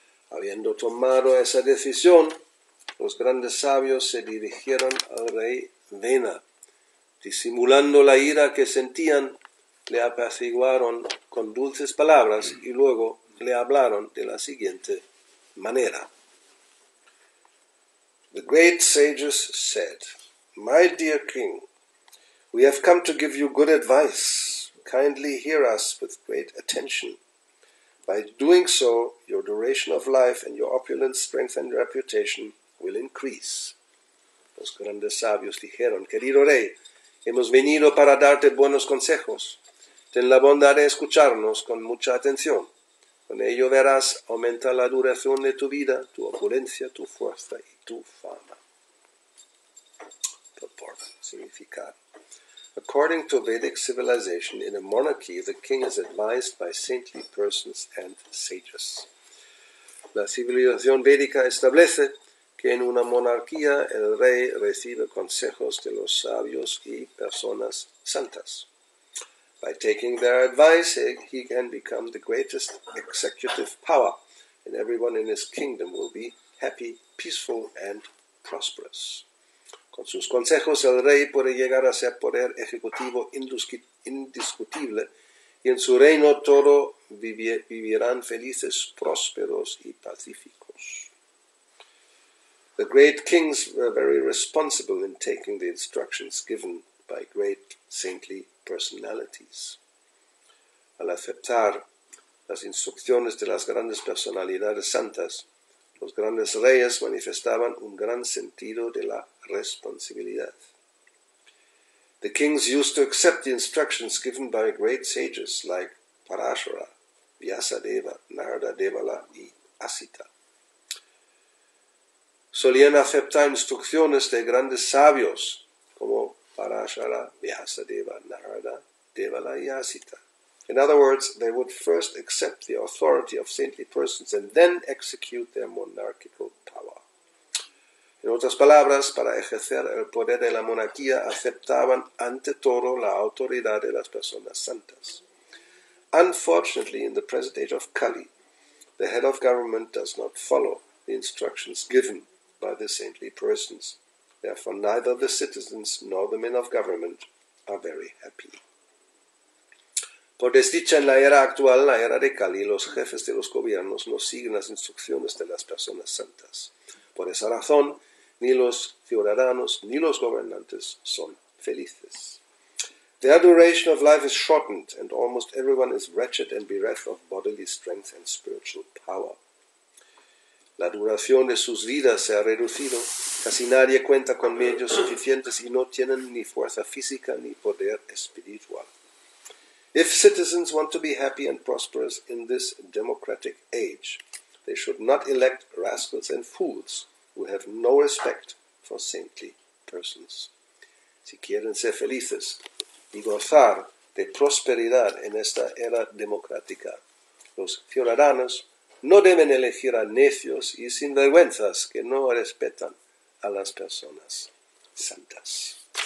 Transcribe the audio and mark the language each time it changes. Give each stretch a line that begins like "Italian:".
Spanish: Habiendo tomado esa decisión, los grandes sabios se dirigieron al rey Vena. Disimulando la ira que sentían, le apaciguaron con dulces palabras y luego le hablaron de la siguiente manera.
English: The great sages said, "My dear king, we have come to give you good advice. Kindly hear us with great attention. By doing so, your duration of life and your opulence, strength and reputation will increase."
Spanish: Los grandes sabios dijeron, querido rey, hemos venido para darte buenos consejos. Ten la bondad de escucharnos con mucha atención. Con ello verás aumentar la duración de tu vida, tu opulencia, tu fuerza y tu fama.
English: Purport, significado. According to Vedic civilization, in a monarchy, the king is advised by saintly persons and sages.
Spanish: La civilización védica establece que en una monarquía el rey recibe consejos de los sabios y personas santas.
English: By taking their advice, he can become the greatest executive power, and everyone in his kingdom will be happy, peaceful, and prosperous.
Spanish: Con sus consejos, el rey puede llegar a ser poder ejecutivo indiscutible, y en su reino todos vivirán felices, prósperos y pacíficos.
English: The great kings were very responsible in taking the instructions given by great saintly personalities.
Spanish: Al aceptar las instrucciones de las grandes personalidades santas, los grandes reyes manifestaban un gran sentido de la responsabilidad.
English: The kings used to accept the instructions given by great sages like Parashara, Vyasadeva, Narada Devala y Asita.
Spanish: Solían aceptar instrucciones de grandes sabios como Parashara, Vyasadeva, Narada, Devala y Asita.
English: In other words, they would first accept the authority of saintly persons and then execute their monarchical power.
Spanish: En otras palabras, para ejercer el poder de la monarquía aceptaban ante todo la autoridad de las personas santas.
English: Unfortunately, in the present age of Kali, the head of government does not follow the instructions given by the saintly persons. Therefore, neither the citizens nor the men of government are very happy.
Spanish: Por desdicha, en la era actual, la era de Kali, los jefes de los gobiernos no siguen las instrucciones de las personas santas. Por esa razón, ni los ciudadanos ni los gobernantes son felices.
English: Their duration of life is shortened, and almost everyone is wretched and bereft of bodily strength and spiritual power.
Spanish: La duración de sus vidas se ha reducido, casi nadie cuenta con medios suficientes y no tienen ni fuerza física ni poder espiritual.
English: If citizens want to be happy and prosperous in this democratic age, they should not elect rascals and fools who have no respect for saintly persons.
Spanish: Si quieren ser felices y gozar de prosperidad en esta era democrática, los ciudadanos no deben elegir a necios y sinvergüenzas que no respetan a las personas santas.